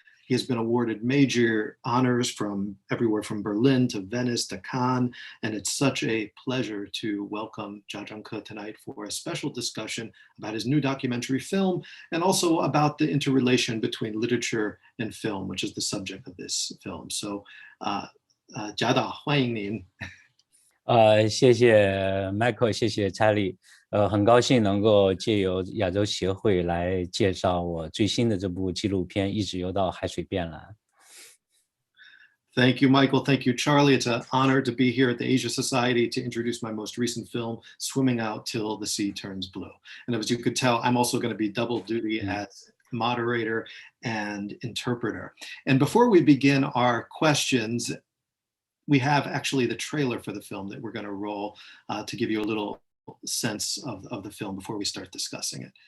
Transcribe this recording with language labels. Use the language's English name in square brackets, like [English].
[English] He has been awarded major honors from everywhere from Berlin to Venice to Cannes, and it's such a pleasure to welcome Jia Zhang-Ke tonight for a special discussion about his new documentary film and also about the interrelation between literature and film, which is the subject of this film. [Chinese] So, Jia Da, 欢迎您。谢谢 Michael， 谢谢 Charlie， 很高兴能够借由亚洲协会来介绍我最新的这部纪录片《一直游到海水变蓝》。 [English] Thank you, Michael. Thank you, Charlie. It's an honor to be here at the Asia Society to introduce my most recent film, Swimming Out Till the Sea Turns Blue. And as you could tell, I'm also going to be double duty as moderator and interpreter. And before we begin our questions, we have actually the trailer for the film that we're going to roll to give you a little sense of the film before we start discussing it.